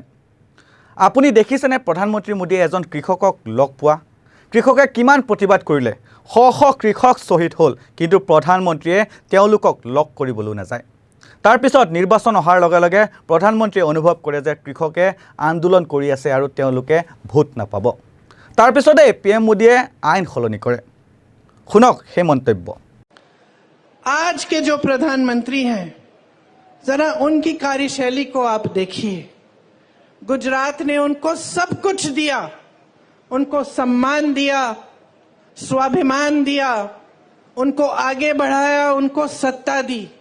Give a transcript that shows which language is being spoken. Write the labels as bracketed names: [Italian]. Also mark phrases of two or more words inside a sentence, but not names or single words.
[Assamese] আপুনি দেখিছেনে প্ৰধানমন্ত্ৰী মোদীয়ে এজন কৃষকক লগ পোৱা, কৃষকে কিমান প্ৰতিবাদ কৰিলে, শ শ কৃষক শ্বহীদ হ'ল, কিন্তু প্ৰধানমন্ত্ৰীয়ে তেওঁলোকক লগ কৰিবলৈ নাযায়। তাৰ পিছত নিৰ্বাচন অহাৰ লগে লগে প্ৰধানমন্ত্ৰীয়ে অনুভৱ কৰে যে কৃষকে আন্দোলন কৰি আছে আৰু তেওঁলোকে ভোট নাপাব। তাৰ পিছতে PM মোদীয়ে আইন সলনি কৰে। শুনক সেই মন্তব্য। [Hindi] आज के जो प्रधानमंत्री हैं, जरा उनकी कार्यशैली को आप देखिए। गुजरात ने उनको सब कुछ दिया, उनको सम्मान दिया, स्वाभिमान दिया, उनको आगे बढ़ाया, उनको सत्ता दी।